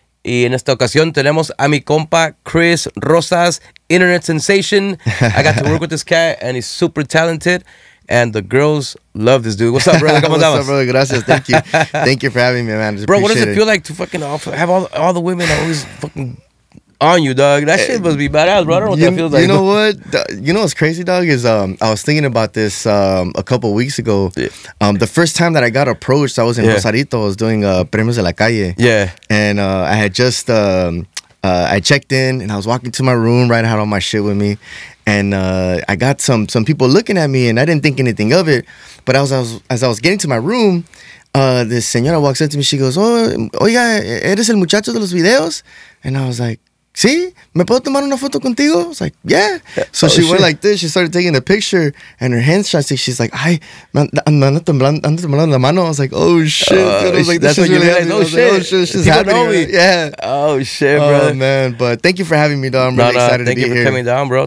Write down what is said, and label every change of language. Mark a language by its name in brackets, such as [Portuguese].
[Spanish] Y en esta ocasión tenemos a mi compa Khris Rosas, [English] internet sensation. I got to work with this cat, and he's super talented. And the girls love this dude. What's up, brother? [Spanish] ¿Cómo estamos? [English] What's up, brother? Gracias. Thank you. Thank you for having me, man. Bro, what does it feel like to fucking have all the women always fucking on you, dog? That shit must be badass, bro. I don't know what that feels like. You know what? You know what's crazy, dog, is I was thinking about this a couple weeks ago. The first time that I got approached, I was in Rosarito. I was doing Premios de la Calle. Yeah. And I had just I checked in, and I was walking to my room, right? I had all my shit with me. And I got some people looking at me, and I didn't think anything of it. But as I was getting to my room, this señora walks up to me. She goes, [Spanish] oh, oiga, ¿eres el muchacho de los videos? [English] And I was like, [Spanish] ¿sí? ¿Me puedo tomar una foto contigo? [English] I was like, yeah. So she went like this. She started taking a picture, and her hands shot. She's like, [Spanish] ay, ando temblando la mano. [English] I was like, oh shit. Dude. I was like, that's when you realized, oh shit, she's happening. Yeah. Oh shit, bro. Oh man, but thank you for having me, dog. I'm really excited to be here. Thank you for coming down, bro.